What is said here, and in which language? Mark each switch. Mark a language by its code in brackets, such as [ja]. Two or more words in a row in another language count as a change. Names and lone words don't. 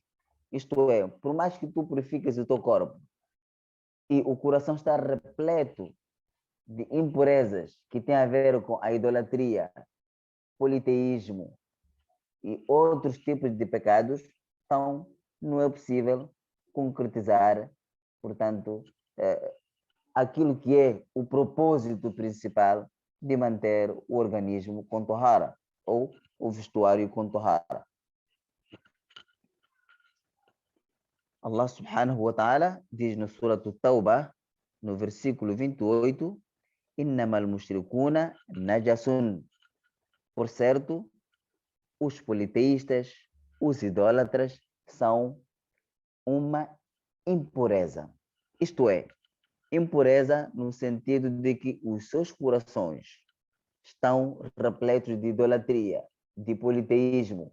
[pt] Isto é, por mais que tu purifiques o teu corpo e o coração está repleto de impurezas que tem a ver com a idolatria, politeísmo e outros tipos de pecados, então não é possível concretizar, portanto, aquilo que é o propósito principal de manter o organismo com tahara, ou o vestuário com tahara. [ar] الله سبحانه وتعالى [pt] diz no Surah At-Tawbah, no versículo 28, [ar] إنما المشركون نجس. [pt] Por certo, os politeístas, os idólatras, são uma impureza. Isto é, impureza no sentido de que os seus corações estão repletos de idolatria, de politeísmo.